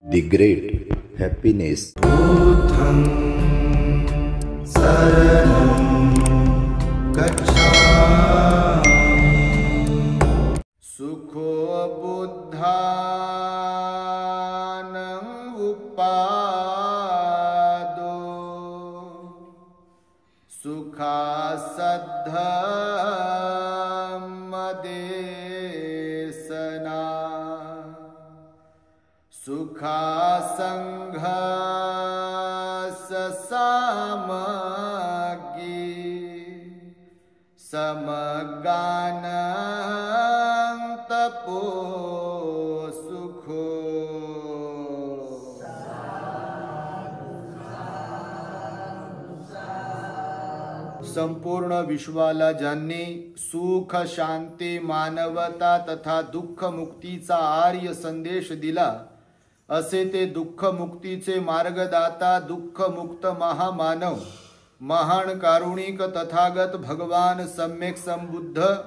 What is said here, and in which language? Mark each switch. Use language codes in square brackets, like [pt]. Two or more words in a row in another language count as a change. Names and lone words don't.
[en] The great happiness. [pi] बुद्धं शरणं गच्छामि। सुखो बुद्धानं उपादो सुखासद्धमदेशना सुखासंघस सामग्री समगानं तपो सुखो। [mr] संपूर्ण विश्वाला ज्यांनी सुख शांती मानवता तथा दुःख मुक्तीचा आर्य संदेश दिला असे ते दुःख मुक्तीचे मार्गदाता दुःख मुक्त महामानव महान कारुणिक तथागत भगवान सम्यक संबुद्ध